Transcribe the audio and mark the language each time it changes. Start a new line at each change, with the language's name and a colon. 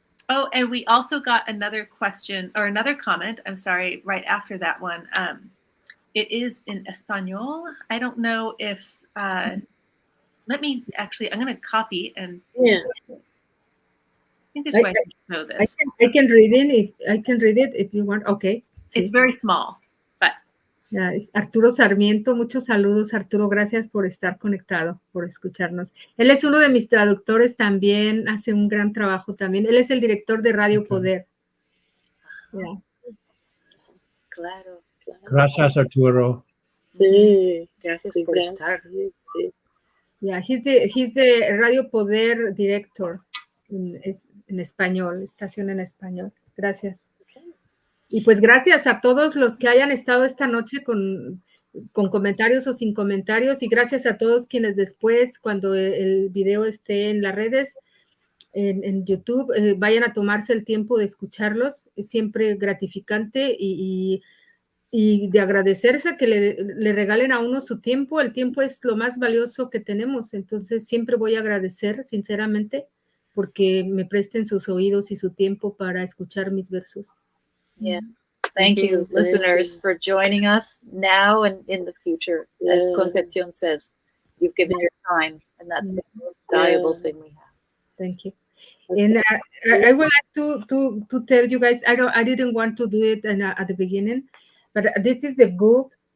English: Oh, and we also got another question or another comment. I'm sorry, right after that one. It is in Espanol. I don't know if. Let me actually. I'm going to copy and. Yeah. I think there's way to know this. I can read it. I can read it if you want. Okay. It's very small, but.
Spanish: Ya, es Arturo Sarmiento, muchos saludos, Arturo, gracias por estar conectado, por escucharnos. Él es uno de mis traductores también, hace un gran trabajo también. Él es el director de Radio Poder.
English: Yeah.
Spanish: Claro. Gracias, Arturo. Sí. Gracias por estar. Sí.
English: Yeah, he's the Radio Poder director
Spanish: en español, estación en español. Gracias. Y pues gracias a todos los que hayan estado esta noche con comentarios o sin comentarios, y gracias a todos quienes después, cuando el video esté en las redes, en YouTube, vayan a tomarse el tiempo de escucharlos. Es siempre gratificante y de agradecerse que le regalen a uno su tiempo. El tiempo es lo más valioso que tenemos, entonces siempre voy a agradecer sinceramente porque me presten sus oídos y su tiempo para escuchar mis versos.
English: Yeah. Thank you, listeners, for joining us now and in the future. As Concepcion says, you've given your time, and that's the most valuable thing we have. Thank you. And I would like to tell you guys, I didn't want to do it at the beginning, but this is the book.